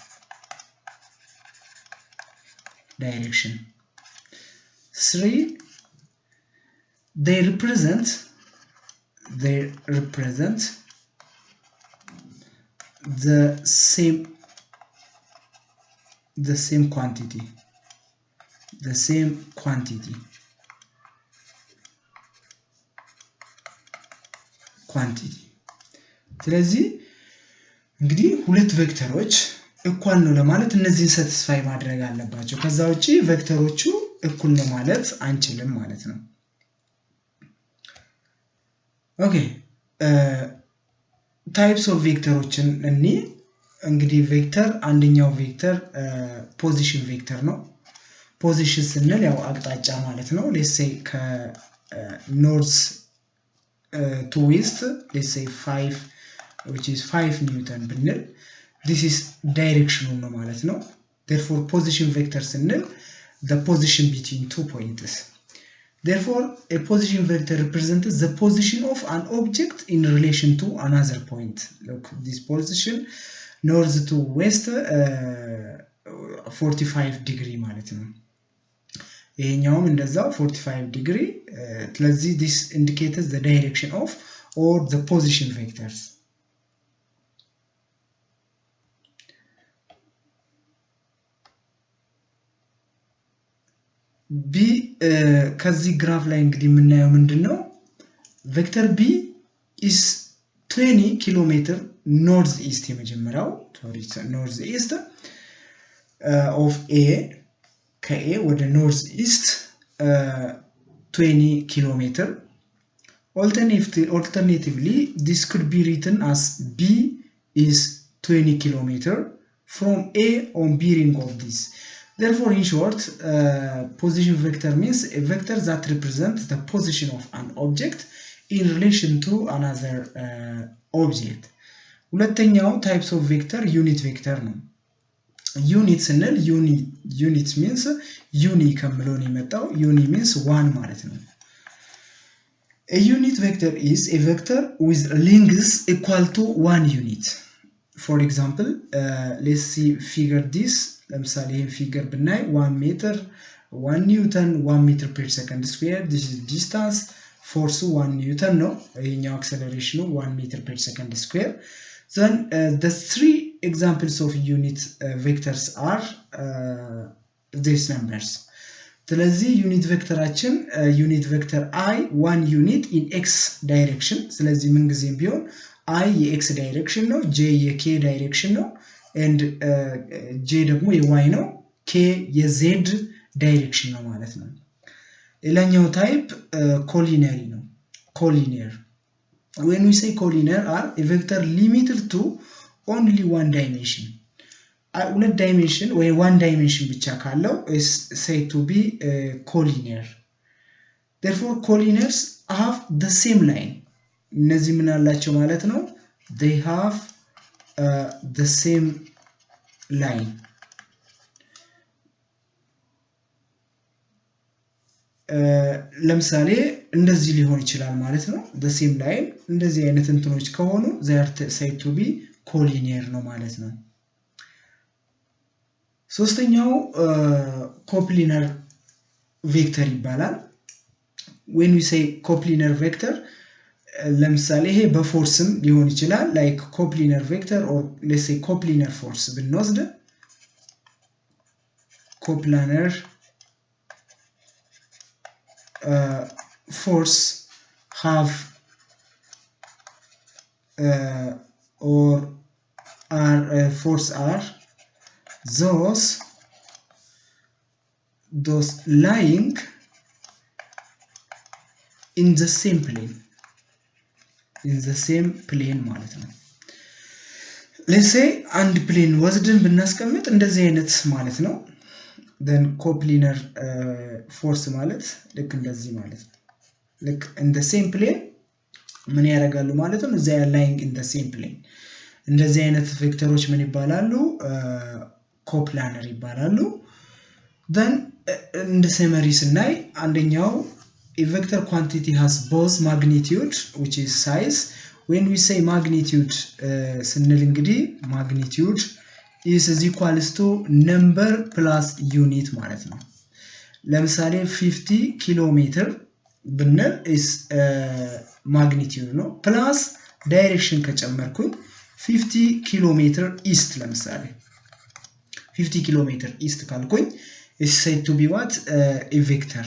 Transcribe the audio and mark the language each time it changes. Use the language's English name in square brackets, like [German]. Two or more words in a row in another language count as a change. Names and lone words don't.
[English] 3 they represent the same quantity. [Amharic] ስለዚህ እንግዲህ ሁለት ቬክተሮች እኩል ነው ለማለት እነዚህን ሳቲስፋይ ማድረግ አለባቸው። ከዛ ውጪ ቬክተሮቹ እኩል ነው ማለት አንችልም ማለት ነው። ኦኬ [English] types of [Amharic] ቬክተሮችን እንግዲህ ቬክተር አንደኛው ቬክተር [English] position vector [Amharic] ነው። ፖዚሽን ስንል ያው አቅጣጫ ማለት ነው። [English] let's say [Amharic] ከኖርዝ [English] to west, let's say 5 which is 5 newton [Amharic] ብንል [English] this is direction [Amharic] ነው ማለት ነው። [English] therefore position vector [Amharic] ስንል [English] the position between two points. Therefore, a position vector represents the position of an object in relation to another point. Look, this position north to west 45 degree [Amharic] ማለት ነው ይሄኛውም እንደዛው [English] 45 degree ስለዚህ this indicates the direction of or the position vectors. B [Amharic] ከዚህ ግራፍ ላይ እንግዲህ የምናየው ምንድነው [English] vector B is 20 km north east የመጀመሪያው north east of A [Amharic] ከA ወደ [English] north east 20 km. Alternatively this could be written as B is 20 km from A on bearing of this. Therefore, in short, position vector means a vector that represents the position of an object in relation to another object. ሁለተኛው types of vector unit vector ነው unit ስንል unit means uni [Amharic] ከምለው ነው የመጣው [English] uni means one [Amharic] ማለት ነው [English] a unit vector is a vector with length equal to one unit. For example, let's see figure this. [Amharic] ለምሳሌ ይሄን ፊገር ብናይ [English] 1 meter 1 newton 1 meter per second square. This is distance. Force 1 newton [Amharic] ነው ይሄኛው [English] acceleration 1 meter per second square. Then the three examples of unit vectors are these numbers. ስለዚህ unit vectorአችን unit vector I 1 unit in x direction. [Amharic] ስለዚህ ምን ጊዜም ቢሆን I የ [English] x direction [Amharic] ነው j የ [English] k direction [Amharic] ነው and j ደግሞ የy ነው k የ [English] z direction [Amharic] ነው ማለት ነው ሌላኛው [English] type collinear [Amharic] ነው collinear. [English] When we say collinear are a vector limited to only one dimension. ሁለት dimension ወይ one dimension [Amharic] ብቻ ካለው [English] is said to be collinear. Therefore collinears have the same line. [Amharic] እነዚህ ምን አላቸው ማለት ነው [English] they have the same line. [Amharic] ለምሳሌ እንደዚህ ሊሆን ይችላል ማለት ነው [English] the same line [Amharic] እንደዚህ አይነት እንትኖች ከሆኑ [English] they are said to be collinear [Amharic] ነው ማለት ነው [English] ሶስተኛው coplanar vector ይባላል when we say coplanar vector [Amharic] ለምሳሌ ይሄ በፎርስም ሊሆን ይችላል [English] like coplanar vector or let's say coplanar force ብንወስድ coplanar force have or are force are those lying in the same plane [Amharic] ማለት ነው [English] let's say አንድ plane [Amharic] ወስደን ብናስቀምጥ እንደዚህ አይነት ማለት ነው [English] then coplanar force [Amharic] ማለት ልክ እንደዚህ ማለት ነው ልክ [English] in the same plane [Amharic] ምን ያደርጋሉ ማለት ነው [English] they are lying in the same plane [Amharic] እንደዚህ አይነት ቬክተሮች ምን ይባላሉ [English] coplanar ይባላሉ then እንደ summary [Amharic] ስናይ አንደኛው [English] a vector quantity has both magnitude which is size. When we say magnitude [Amharic] ስንል እንግዲህ [English] magnitude is equals to number plus unit [Amharic] ማለት ነው ለምሳሌ [English] 50 km ብንል is magnitude ነው plus direction ከጨመርኩኝ 50 km east ለምሳሌ 50 km east ካልኩኝ is said to be what a vector.